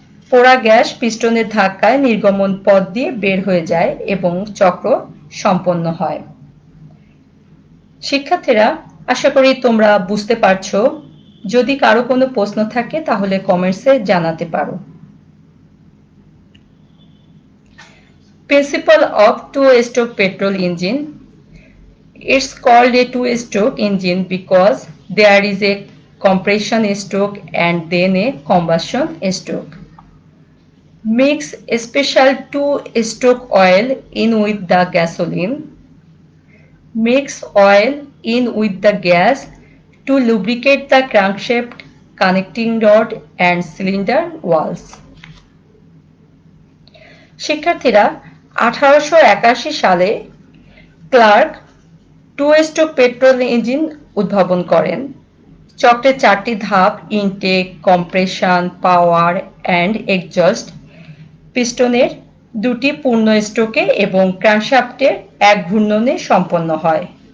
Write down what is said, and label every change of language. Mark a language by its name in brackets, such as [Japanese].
[Bangla] পোড়া গ্যাস পিস্টনের ধাক্কায় নির্গমন পথ দিয়ে বের হয়ে যায় এবং চক্র সম্পন্ন হয়। শিক্ষার্থীরা, আশা করি তোমরা বুঝতে পারছো। যদি কারো কোনো প্রশ্ন থাকে তাহলে কমেন্টসে জানাতে পারো। [English] Principle of two-stroke petrol engine. It's called a two-stroke engine because there is a compression stroke and then a combustion stroke. Mix special two-stroke oil in with the gasoline. Mix oil in with the gas to lubricate the crankshaft, connecting rod and cylinder walls. [Bangla] শিক্ষার্থীরা, 1881 সালে clerk two-stroke petrol engine উদ্ভাবন করেন। চক্রের 4টি ধাপ intact, compression, power and exhaust, পিস্টনের 2টি পূর্ণ স্ট্রোকে এবং ক্র্যাঙ্কশ্যাফটের 1 ঘূর্ণনে সম্পন্ন হয়।